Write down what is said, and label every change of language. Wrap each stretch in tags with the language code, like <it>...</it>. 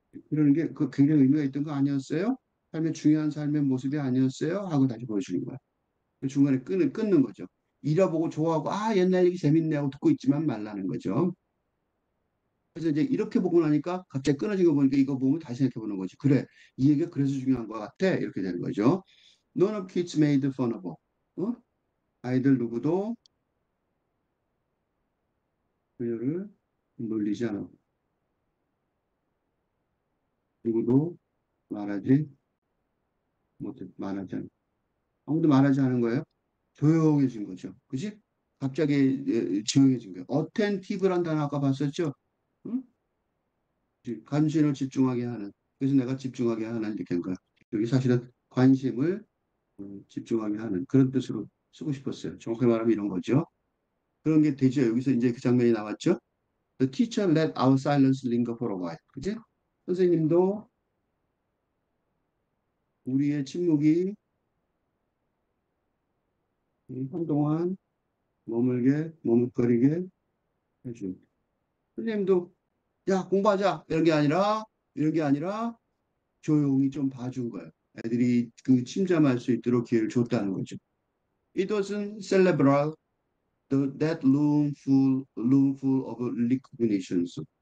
<ko>그러는 게 굉장히 의미가 있던 거 아니었어요? 삶의 중요한 삶의 모습이 아니었어요? 하고 다시 보여주는 거야. 그 중간에 끊는 거죠. 잃어보고 좋아하고, 옛날 얘기 재밌네 하고 듣고 있지만 말라는 거죠. 그래서 이제 이렇게 보고 나니까 갑자기 끊어진 거 보니까 이거 보면 다시 생각해 보는 거지. 그래, 이 얘기가 그래서 중요한 것 같아. 이렇게 되는 거죠.</ko> <en>None of kids made fun of.</en> <ko>아이들 누구도 그녀를 놀리지 않아. 누구도 말하지 못해. 말하지 않아. 아무도 말하지 않은 거예요. 조용해진 거죠. 그지? 갑자기 조용해진 거예요. 어텐티브란 단어 아까 봤었죠? 응? 관심을 집중하게 하는. 그래서 내가 집중하게 하는 이렇게 한 거야. 여기 사실은 관심을 집중하게 하는 그런 뜻으로 쓰고 싶었어요. 정확히 말하면 이런 거죠. 그런 게 되죠. 여기서 이제 그 장면이 나왔죠.</ko> <en>The teacher let our silence linger for a while.</en> <ko>그지? 선생님도 우리의 침묵이 한동안 머뭇거리게 해준. 선생님도 야, 공부하자. 이런 게 아니라 조용히 좀 봐준 거예요. 애들이 그 침잠할 수 있도록 기회를 줬다는 거죠.</ko> <en>It wasn't cerebral, that room full of recognitions.</en>